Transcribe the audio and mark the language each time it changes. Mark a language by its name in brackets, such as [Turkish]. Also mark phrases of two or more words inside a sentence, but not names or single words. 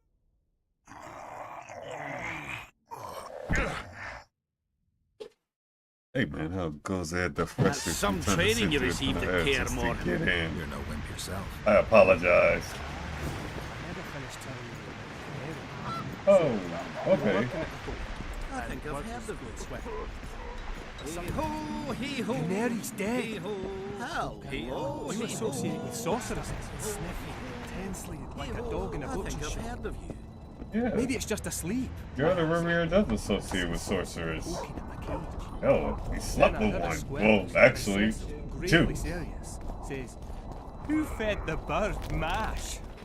[English] Hey man, how goes at the fresh? That's some training you received at Care More. You're no wimp yourself. I apologize. Oh, okay. I think I've heard of this. Hee-ho, hee-ho. Canary's dead. Hee-ho. How? Hee-ho, You hee-ho. associate with sorcerers, sniffing intensely like a dog in a I butcher think I've shop. heard of you. Yeah. Maybe it's just asleep. Geralt of Rivia does associate with sorcerers. Hell, he slept with one. Well, actually, two. Gravely serious. Says, who fed the bird mash?